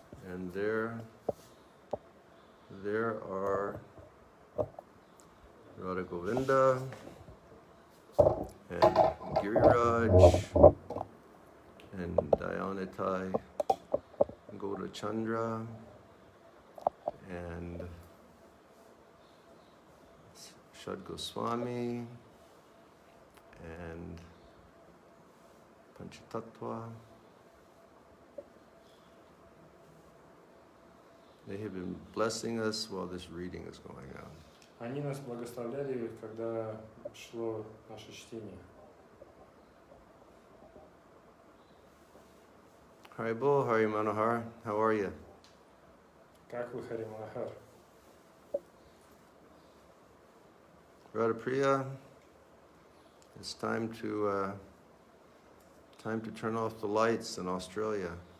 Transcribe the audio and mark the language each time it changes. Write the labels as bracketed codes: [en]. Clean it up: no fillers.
[en] And there are Radha Govinda and Giriraj and Dayanitai Goda Chandra and Swami and Panchatattva. They have been blessing us while this reading is going on. [ru] Они нас благословляли, когда шло наше чтение. [en] Haribol, Hari Manohar, how are you? [ru] Как вы, Хари Манахар? [en] Radha Priya, it's time to turn off the lights in Australia.